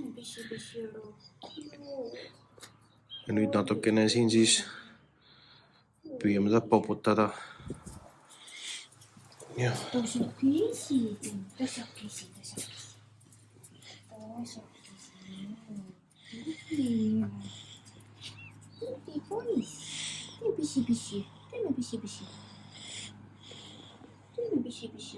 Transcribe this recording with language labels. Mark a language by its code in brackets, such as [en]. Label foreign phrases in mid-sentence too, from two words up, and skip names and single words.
[et] Ja nüüd natukene siin siis püüame ta poputada. Ja. Teeme pisi-pisi. Teeme pisi-pisi. Teeme pisi-pisi.